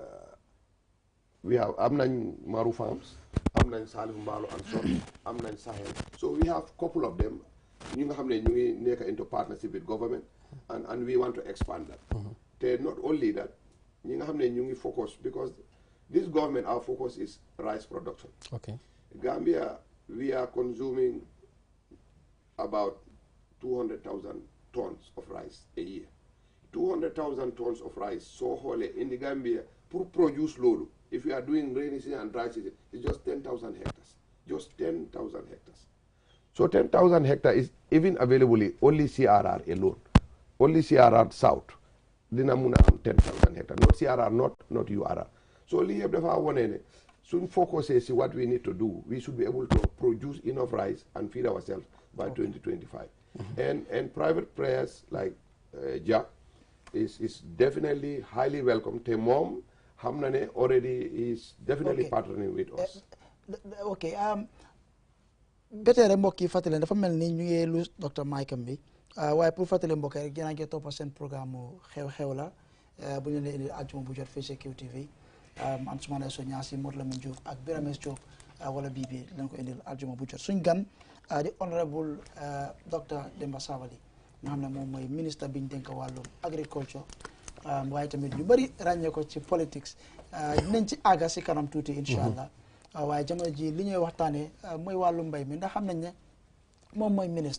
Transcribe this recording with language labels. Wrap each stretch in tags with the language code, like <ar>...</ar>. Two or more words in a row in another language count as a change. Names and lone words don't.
<wo>am nañ Maru Farms am nañ Salif Mbaalo and Son am nañ Sahel</wo> <en>so we have couple of them</en> <wo>ñi nga xam ne ñu ngi nekk</wo> <en>into partnership with government and we want to expand that te not only that</en> <wo>ñi nga xam ne ñu ngi focus</wo> <en>because this government our focus is rice production. Gambia we are consuming about 200,000 tons of rice a year 200,000 tons of rice</en> <wo>soo xoolee</wo> <en>in the Gambia pour produce loolu if you are doing rainy season and dry season it's just 10,000 hectares just 10,000 hectares so 10,000 hectares is even available only CRR alone only CRR South</en> <wo>dina mun a am</wo> <en>10,000 hectares not CRR not URR so</en> <wo>lii yëpp dafa wone ne suñ focusé si</wo> <en>what we need to do we should be able to produce enough rice and feed ourselves by 2025 and private players like Jack is definitely highly welcome</en> <wo>te moom xam na ne</wo> <en>already is definitely partnering with us.</en> <wo>ok beteere mbokk yi fàttali dafa mel ni ñu ngi lu docteur Mike bi waaye pour fàttali mbokk rek yéen a ngi topp seen programme xew-xew la bu ñu leen indi àjjuma bu jot fii ci Xew TV Ansoumana So Ñaasi Modou Lamine Diouf ak Birames Diop wala bii bi leen ko indil àjjuma bu jot suñ gan di</wo> <fr>honorable docteur</fr> <wo>Demba Sabally nga xam ne moom mooy ministre bi ñu dénk wàllum agriculture waaye tamit ñu bëri ràññee ko ci politics dinañ ci àgga si kanam tuuti</wo> <ar>incha allah</ar> <wo>waaye jamono ji li ñuy waxtaanee mooy wàllu mbay mi ndax xam nañ ne moom mooy ministre.</wo>